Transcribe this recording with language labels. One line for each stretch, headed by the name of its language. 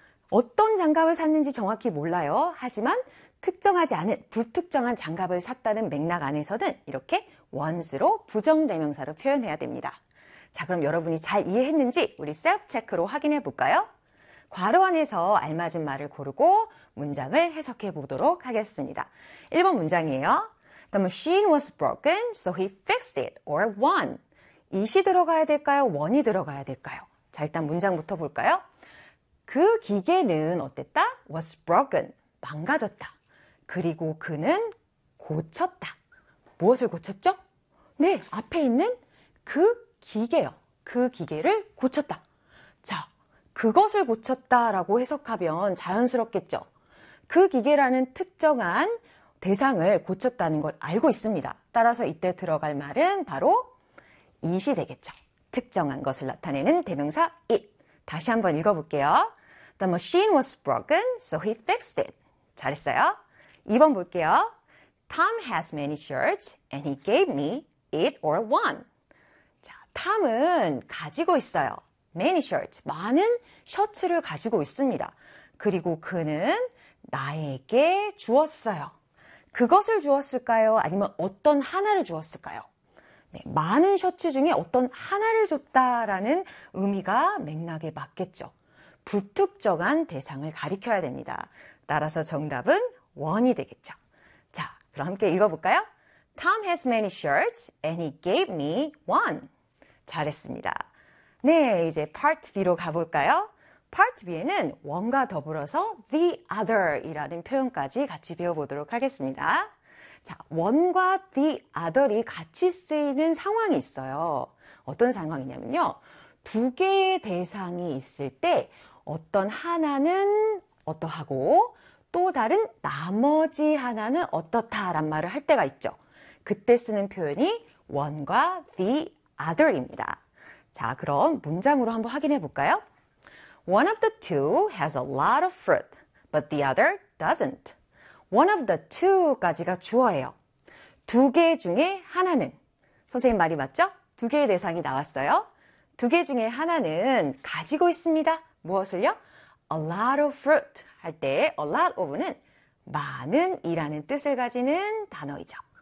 Korean: 어떤 장갑을 샀는지 정확히 몰라요. 하지만 특정하지 않은, 불특정한 장갑을 샀다는 맥락 안에서는 이렇게 once로 부정대명사로 표현해야 됩니다. 자, 그럼 여러분이 잘 이해했는지 우리 셀프체크로 확인해 볼까요? 괄호 안에서 알맞은 말을 고르고 문장을 해석해 보도록 하겠습니다. 1번 문장이에요.
English: The machine was broken, so he fixed it or won.
Korean: it이 들어가야 될까요? won이 들어가야 될까요? 자, 일단 문장부터 볼까요? 그 기계는 어땠다?
English: was broken.
Korean: 망가졌다. 그리고 그는 고쳤다. 무엇을 고쳤죠? 네, 앞에 있는 그 기계요. 그 기계를 고쳤다. 자, 그것을 고쳤다라고 해석하면 자연스럽겠죠? 그 기계라는 특정한 대상을 고쳤다는 걸 알고 있습니다. 따라서 이때 들어갈 말은 바로 it이 되겠죠. 특정한 것을 나타내는 대명사 it. 다시 한번 읽어볼게요.
English: The machine was broken, so he fixed it.
Korean: 잘했어요. 2번 볼게요.
English: Tom has many shirts and he gave me it or one.
Korean: 자, 탐은 가지고 있어요.
English: Many shirts.
Korean: 많은 셔츠를 가지고 있습니다. 그리고 그는 나에게 주었어요. 그것을 주었을까요? 아니면 어떤 하나를 주었을까요? 네, 많은 셔츠 중에 어떤 하나를 줬다라는 의미가 맥락에 맞겠죠. 불특정한 대상을 가리켜야 됩니다. 따라서 정답은 원이 되겠죠. 자, 그럼 함께 읽어볼까요?
English: Tom has many shirts and he gave me one.
Korean: 잘했습니다. 네, 이제 Part B로 가볼까요? Part B에는 원과 더불어서 the other이라는 표현까지 같이 배워보도록 하겠습니다. 자, 원과 the other이 같이 쓰이는 상황이 있어요. 어떤 상황이냐면요. 두 개의 대상이 있을 때 어떤 하나는 어떠하고 또 다른 나머지 하나는 어떻다란 말을 할 때가 있죠. 그때 쓰는 표현이 one과 the other입니다. 자, 그럼 문장으로 한번 확인해 볼까요?
English: One of the two has a lot of fruit, but the other doesn't.
Korean: One of the two까지가 주어예요. 두개 중에 하나는 선생님 말이 맞죠? 두 개의 대상이 나왔어요. 두개 중에 하나는 가지고 있습니다. 무엇을요?
English: A lot of fruit
Korean: 할 때, a lot of는 많은이라는 뜻을 가지는 단어이죠.